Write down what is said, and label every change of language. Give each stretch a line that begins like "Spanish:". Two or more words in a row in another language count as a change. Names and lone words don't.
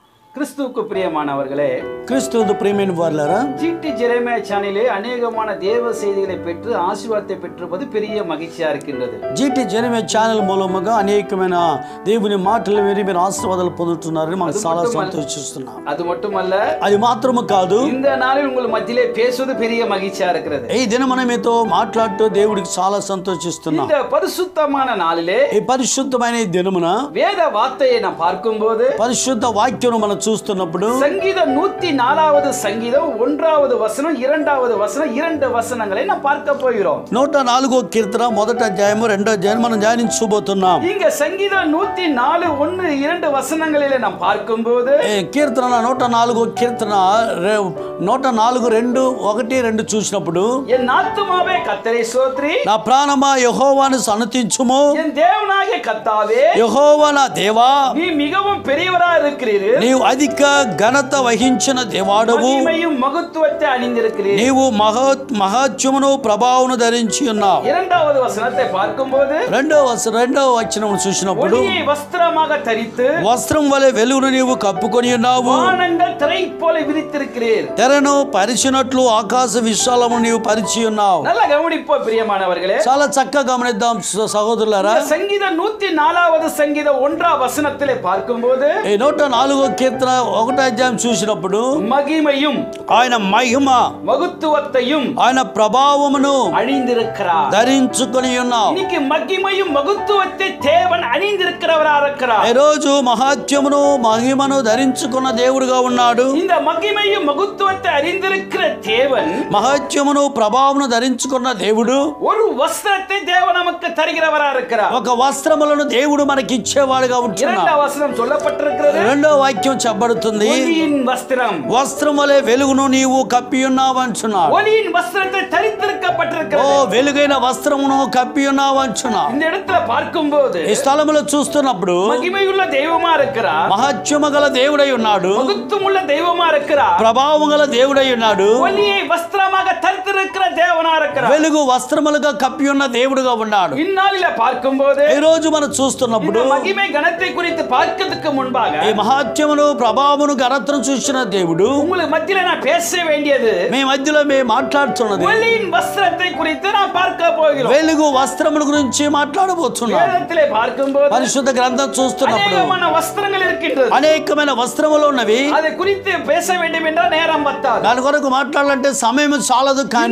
Tamil: கிறிஸ்துவுக்கு பிரியமானவர்களே,
Telugu: கிறிஸ்துவுக்கு பிரியమైన వారలారా,
Tamil: ஜிடி ஜெரேமியா சேனலிலே அநேகமான தேவ செய்திகளை பெற்று ஆசீர்வாதத்தை பெற்றிருப்பது பெரிய மகிழ்ச்சியா இருக்கின்றது.
Telugu: జీటీ జెరమియా ఛానల్ మూలముగా అనేకమైన దేవుని మాటలు విని మీరు ఆశీర్వాదాలు పొందుతున్నారని మనం చాలా సంతోషిస్తున్నాం.
Tamil: அது மட்டுமல்ல,
Telugu: అది మాత్రమే కాదు,
Tamil: இந்த நாளில் உங்கள் மத்தியிலே பேசுவது பெரிய மகிழ்ச்சியா இருக்கிறது.
Telugu: ఈ దినం మనం మీతో మాట్లాడుతూ దేవుడికి చాలా సంతోషిస్తున్నాం.
Tamil: இந்த பரிசுத்தமான நாளிலே,
Telugu: ఈ పరిశుద్ధమైన ఈ దినమున
Tamil: வேத வார்த்தையை நாம் பார்க்கும்போது,
Telugu: పరిశుద్ధ వాక్యం మనం చూస్తున్నప్పుడు
Tamil: சங்கீதம் 104வது சங்கீதம் 1வது வசனம் 2வது வசனம் 2 வசனங்களை நாம் பார்க்க போகிறோம்.
Telugu: 104వ కీర్తన మొదటి అధ్యాయము రెండో అధ్యాయం మనం ధ్యానించబోతున్నాం.
Tamil: இங்க சங்கீதம் 104 1 2 வசனங்களிலே நாம் பார்க்கும்போது,
Telugu: కీర్తన 104వ కీర్తన 104 2 1 2 చూసినప్పుడు,
Tamil: என் ஆத்துமாவே கர்த்தரை ஸ்தோத்திரி,
Telugu: నా ప్రాణమా యెహోవాను సన్నతించుము,
Tamil: என் தேவனாகிய கர்த்தாவே
Telugu: యెహోవా నా దేవా
Tamil: நீ மிகவும் பெரியவரா இருக்கிறீர்,
Telugu: నీవు అధిక ఘనత వహించిన దేవాడవు,
Tamil: மகிமையும் மகத்துவத்தை அணிந்திருக்கிறீர்.
Telugu: నీవు మహత్యమును ప్రభావమును ధరించి ఉన్నావు.
Tamil: 2வது வசனத்தை பார்க்கும்போது,
Telugu: రెండవ వచనం చూసినప్పుడు,
Tamil: ஒளியை வஸ்திரமாக தரித்து
Telugu: వస్త్రం వలె వెలుగును నీవు కప్పుకొని ఉన్నావు,
Tamil: வானங்கள் திரை போல விரித்திருக்கிறீர்.
Telugu: తెరను పరిచినట్లు ఆకాశ విశాలము నీవు పరిచి ఉన్నావు.
Tamil: நல்ல கவனிப்போ பிரியமானவர்களே,
Telugu: చాలా చక్కగా గమనిద్దాం సహోదరులారా.
Tamil: சங்கீதம் 104வது சங்கீதம் 1ஆம் வசனத்திலே பார்க்கும்போது,
Telugu: 104వ కీర్తన 1వ అధ్యాయం చూసినప్పుడు,
Tamil: மகிமையும்
Telugu: ఆయన మహిమ
Tamil: மகத்துவத்தையும்
Telugu: ఆయన ప్రభావమును
Tamil: அணிந்திருக்கிறார்.
Telugu: ధరించుకొని ఉన్నావు.
Tamil: இன்னைக்கு மகிமையும் மகத்துவத்தை தேவன் அணிந்திருக்கிறவரா இருக்கிறார்.
Telugu: ఈ రోజు మహాత్యమును మహిమను ధరించుకున్న దేవుడుగా ఉన్నాడు.
Tamil: இந்த மகிமையும் மகத்துவத்தை அறிந்திருக்கிற தேவன்,
Telugu: మహాత్యమును ప్రభావమును ధరించుకున్న దేవుడు
Tamil: ஒரு வஸ்திரத்தை தேவன் நமக்கு தருகிறவரா இருக்கிறார்.
Telugu: ఒక వస్త్రములను దేవుడు మనకి ఇచ్చేవాడుగా ఉంటున్నాడు.
Tamil: 2ஆம் வசனம் சொல்லப்பட்டிருக்கிறது,
Telugu: రెండో వాక్యం చెప్పబడుతుంది,
Tamil: ஒளியின் வஸ்திரம்,
Telugu: వస్త్రం వలె వెలుగును నీవు కప్పి ఉన్నావు అంటున్నాడు.
Tamil: ஒளியின் வஸ்திரத்தை ఓ தரித்திருக்கப்பட்டிருக்கிறது.
Telugu: వెలుగైన వస్త్రమును కప్పి ఉన్నావు అంటున్నాడు.
Tamil: இந்த இடத்துல பார்க்கும்போது
Telugu: ఈ స్థలములో చూస్తున్నప్పుడు
Tamil: மகிமையுள்ள தெய்வமா இருக்கிறார்,
Telugu: మహత్యము గల దేవుడై ఉన్నాడు,
Tamil: மகத்துவமுள்ள தெய்வமா இருக்கிறார்,
Telugu: ప్రభావం గల దేవుడై ఉన్నాడు,
Tamil: ஒளியை வஸ்திரமாக தரித்திருக்கிற தேவனா இருக்கிறார்.
Telugu: వెలుగు వస్త్రములుగా కప్పి ఉన్న దేవుడుగా ఉన్నాడు.
Tamil: இந்நாளில பார்க்கும்போது
Telugu: ఈ రోజు మనం చూస్తున్నప్పుడు
Tamil: இந்த மகிமை கனத்தை குறித்து பார்க்கிறதுக்கு முன்பாக
Telugu: ఈ మహాత్యమును ప్రభావమును ఘనతను చూసిన దేవుడు
Tamil: உங்களுக்கு మధ్యలో நான் பேச வேண்டியது
Telugu: మీ మధ్యలో మేము మాట్లాడుతున్నది
Tamil: ஒளியின் வஸ்திரத்தை குறித்து நான் பார்க்க போகிறோம்.
Telugu: వెలుగు వస్త్రముల గురించి మాట్లాడబోతున్నాం.
Tamil: வேதத்திலே பார்க்கும்போது
Telugu: పరిశుద్ధ గ్రంథం చూస్తున్నప్పుడు
Tamil: அநேகமான வஸ்திரங்கள் இருக்கின்றது.
Telugu: అనేకమైన వస్త్రములు ఉన్నవి.
Tamil: அதை குறித்து பேச வேண்டும் என்றால் நேரம் பத்தாது.
Telugu: దాని కొరకు మాట్లాడాలంటే సమయం చాలదు. కానీ